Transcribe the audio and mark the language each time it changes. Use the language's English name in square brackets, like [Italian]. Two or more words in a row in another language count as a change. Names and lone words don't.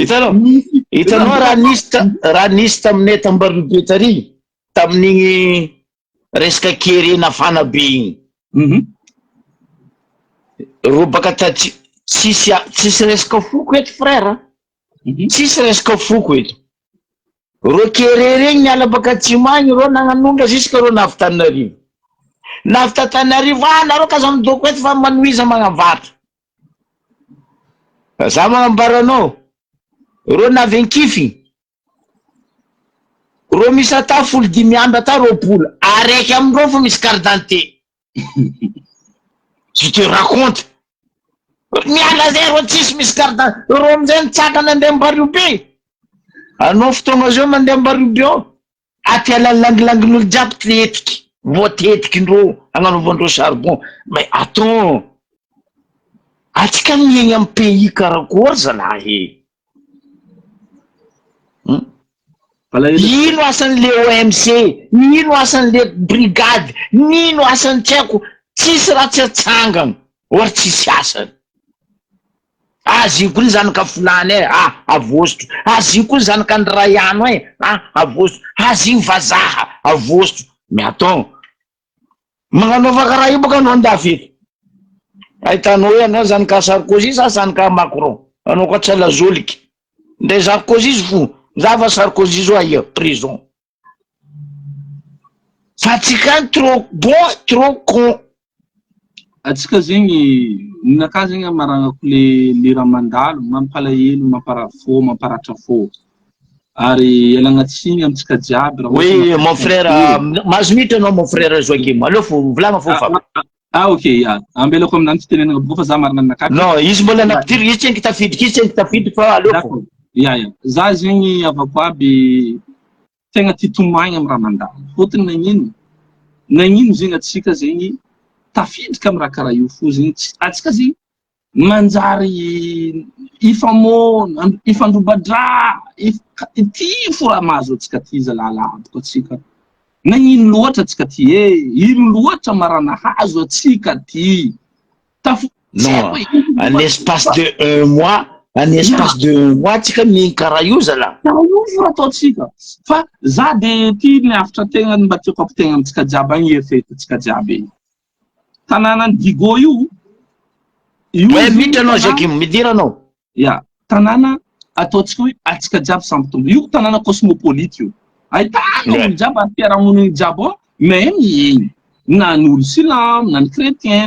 [Malagasy] hitanao raha nisy taminay tambarobe tary tamin'igny resaka kerena fana be igny ro baka tsisy resaka foko eto frère tsisy resaka foko eto ro kere regny niala baka tsimagny ro nagnanondra jusque ro navy Tananarivo nareo kaza midoko eto fa manoiza magnavatra za magnambaranao ro navy ankify ro misy ata 10 amby ata roapolo araiky amindreo fa misy [French] carte d'identité je te raconte [Malagasy] miala zay ro tsisy misy [French] carte d'identité [Malagasy] ro amizay nitsaka nandeha Mbariobe anao fotoagna zao mandeha Mbariobe ao aty alalangilanginy jiaby tletiky voatetikindreo agnanovandreo charbon [French] mais attends [Malagasy] atsika miegny amy pays karakory zalahy ino asan'le OMC ino asan'le brigade nino asan'ny tsy haiko tsisy raha tsy atsangana ory tsisy asany azy koa ny zanaka fulany avostro azy koa ny zanaka Ndraiano avostro azy vazaha avostro [French] mais attends [Malagasy] magnanova karaha io baka anao andafy ahitanao hoe anao zanaka Sarkozy sa zanaka Macron anao koa tsy lazoliky nde Sarkozy fo zava Sarkozy zo aia prison fa tsika [French] trop bon trop con [Malagasy] atsika zegny ninaka zegny amaragnako le raha mandalo mampalahelo mamparatra fo ary ialagnatsiny amitsika jiaby [French] oui mon frère [Malagasy] mazomitra anao [French] mon frère [Malagasy] Joakim aleo fo volagna fo fa ok ambelako aminany fitenenagna bo fa za marina ninaka non izy mbola napidiry izy tsy nkitafiditry fa aleo fo za zegny avako aby tegna tia tomagny amy raha mandalo fotony nagnino zegny atsika zegny tafidika amy raha karaha io fo zegny atsika zegny manjary ifandrobadra ty fo raha mahazo atsika ty zalalaboko atsika nagnino loatra atsika ty ino loatra marana hazo atsika ty [French] non en espace de 1 mois [Malagasy] tsika miegny karaha io zala io fo raha ataotsika fa za de ty niavitra tegna mba tiako ampitegna amitsika jiaby agny efety atsika jiaby egny tanànany Digo io miditra anao Joakim midira anao tanàna ataotsika hoe atsika jiaby samby io tanàna cosmopolite io ahitana olo jiaby ampiarahamoniny jiaby ao mais miegny na ny olo silamo na ny chrétien na